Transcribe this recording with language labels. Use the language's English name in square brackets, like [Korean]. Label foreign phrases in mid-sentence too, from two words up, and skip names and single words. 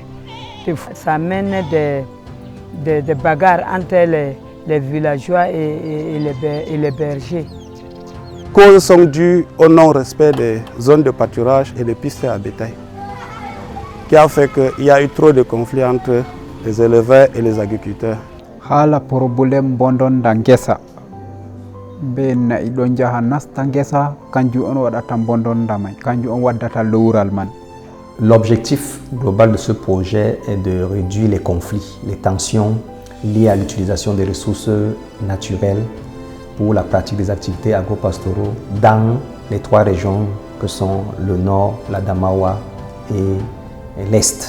[French] Des fois, ça amène des bagarres entre les villageois et les bergers. Les causes sont dues au non-respect des zones de pâturage et des pistes à bétail, qui a fait qu'il y a eu trop de conflits entre les éleveurs et les agriculteurs. [Fula] Hala problème bondon da ngesa be nayi ɗo jaha nasta ngesa kanju on waɗata bondonda may kanju on waddata lowral man. [French] L'objectif global de ce projet est de réduire les conflits, les tensions liées à l'utilisation des ressources naturelles pour la pratique des activités agro-pastoraux dans les trois régions que sont le nord, la Damawa et l'est.